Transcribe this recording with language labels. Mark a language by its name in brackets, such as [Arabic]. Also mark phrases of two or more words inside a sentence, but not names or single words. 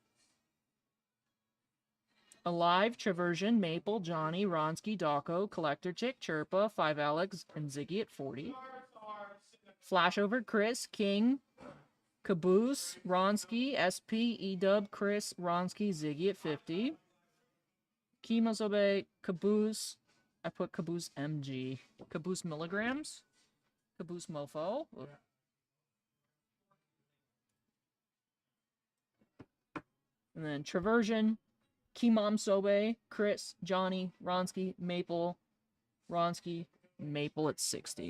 [English] Alive, Traversion, Maple, Johnny, Ronsky, Dawko, Collector Chick, Chirpa, 5 Alex, and Ziggy at 40. Flashover, Chris, King, Caboose, Ronsky, SP, Edub, Chris, Ronsky, Ziggy at 50. Chemosobe, Caboose. I put Caboose MG. Caboose milligrams. Caboose mofo. And then Traversion, Keymom Sobe, Chris, Johnny, Ronsky, Maple, Ronsky, Maple at 60.